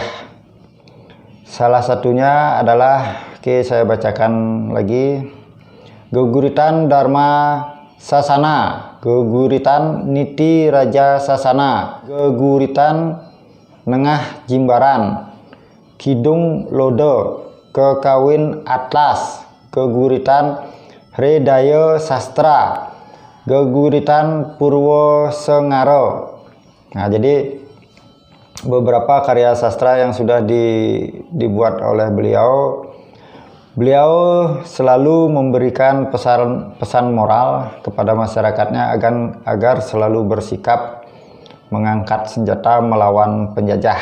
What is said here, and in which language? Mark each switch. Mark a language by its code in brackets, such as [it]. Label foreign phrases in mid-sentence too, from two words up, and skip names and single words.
[id] Salah satunya adalah, saya bacakan lagi, Geguritan Dharma Sasana, Geguritan Niti Raja Sasana, Geguritan Nengah Jimbaran, Kidung Lode, Kekawin Atlas, Geguritan Hredaya Sastra, Geguritan Purwo Sengaro. Nah, jadi beberapa karya sastra yang sudah dibuat oleh beliau. Beliau selalu memberikan pesan moral kepada masyarakatnya agar selalu bersikap mengangkat senjata melawan penjajah.